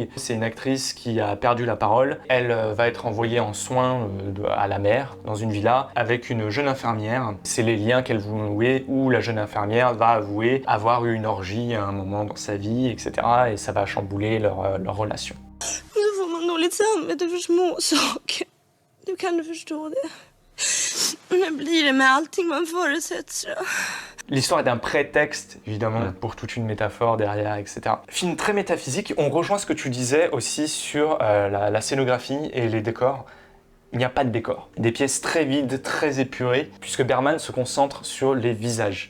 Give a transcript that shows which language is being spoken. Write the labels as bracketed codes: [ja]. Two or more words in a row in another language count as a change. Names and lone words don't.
[fr] C'est une actrice qui a perdu la parole. Elle va être envoyée en soins à la mer, dans une villa, avec une jeune infirmière. C'est les liens qu'elle veut nouer, où la jeune infirmière va avouer avoir eu une orgie à un moment dans sa vie, etc. Et ça va chambouler leur relation. [sv] Så får man dåligt samvete för småsaker. Du kan förstå det. Men blir det med allting man förutsätter sig. [fr] L'histoire est un prétexte, évidemment, pour toute une métaphore derrière, etc. Film très métaphysique. On rejoint ce que tu disais aussi sur la scénographie et les décors. Il n'y a pas de décor. Des pièces très vides, très épurées, puisque Bergman se concentre sur les visages.